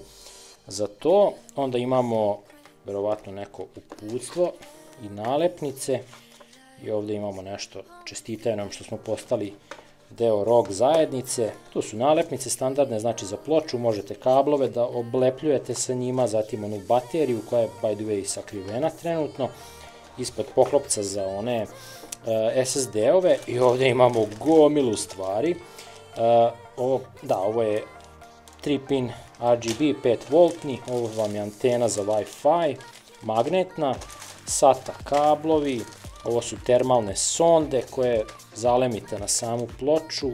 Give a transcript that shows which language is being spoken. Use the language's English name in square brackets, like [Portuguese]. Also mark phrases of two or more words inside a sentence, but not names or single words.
[Serbian] Za to onda imamo verovatno neko uputstvo i nalepnice i ovde imamo nešto, čestitaju nam što smo postali deo ROG zajednice. Tu su nalepnice standardne, znači za ploču, možete kablove da oblepljujete sa njima, zatim onu bateriju koja je [English] by the way [Serbian] sakrivena trenutno, ispod poklopca za one SSD-ove, i ovde imamo gomilu stvari. Ovo je 3-pin RGB 5V, ovo vam je antena za Wi-Fi, magnetna, SATA kablovi, ovo su termalne sonde koje zalemite na samu ploču,